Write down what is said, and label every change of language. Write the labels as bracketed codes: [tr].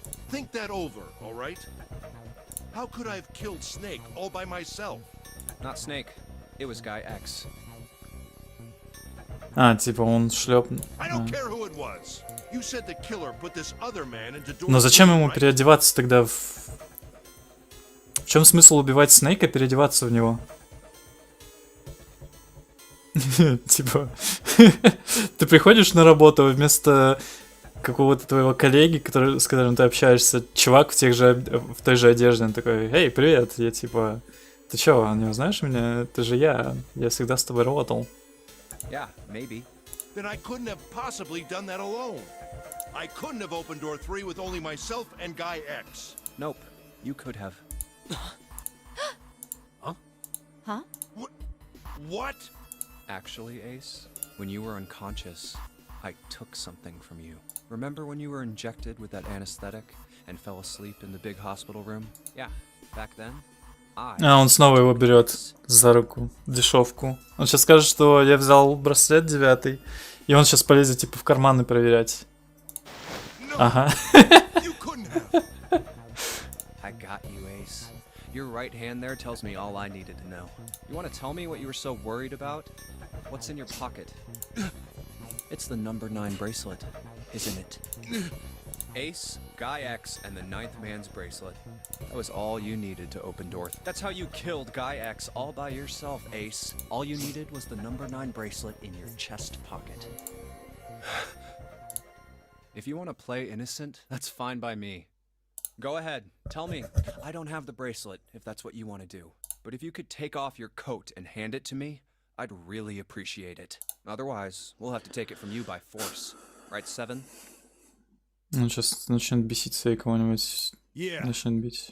[en] Think that over, all right? How could I have killed Snake all by myself? Not Snake. It was Guy X. [ru] А, типа он шлепнул. [en] I don't care who it was. You said the killer put this other man into door. [ru] Но зачем ему [en] right? [ru] переодеваться тогда в... В чем смысл убивать Снейка, переодеваться в него? Типа... Ты приходишь на работу, вместо какого-то твоего коллеги, с которым ты общаешься, чувак в той же одежде, он такой: «Эй, привет!» Я типа: «Ты чё, не узнаешь меня? Это же я всегда с тобой работал». [en] Yeah, maybe. Then I couldn't have possibly done that alone. I couldn't have opened door 3 with only myself and Guy X. Nope. You could have. Huh? What? Actually, Ace, when you were unconscious, I took something from you. Remember when you were injected with that anesthetic and fell asleep in the big hospital room? Yeah, back then, [ru] А он снова его берет за руку, дешевку. Он сейчас скажет, что я взял браслет 9, и он сейчас полезет типа в карманы проверять. Ага. [en] I got you, Ace. Your right hand there tells me all I needed to know. You want to tell me what you were so worried about? What's in your pocket? It's the number 9 bracelet, isn't it? Ace, Guy X, and the 9th man's bracelet. That was all you needed to open door. That's how you killed Guy X all by yourself, Ace. All you needed was the number 9 bracelet in your chest pocket. If you want to play innocent, that's fine by me. Go ahead, tell me. I don't have the bracelet, if that's what you want to do. But if you could take off your coat and hand it to me, I'd really appreciate it. Otherwise, we'll have to take it from you by force. Right, Seven? [ru] Он сейчас начнет беситься и кого-нибудь начнет бить.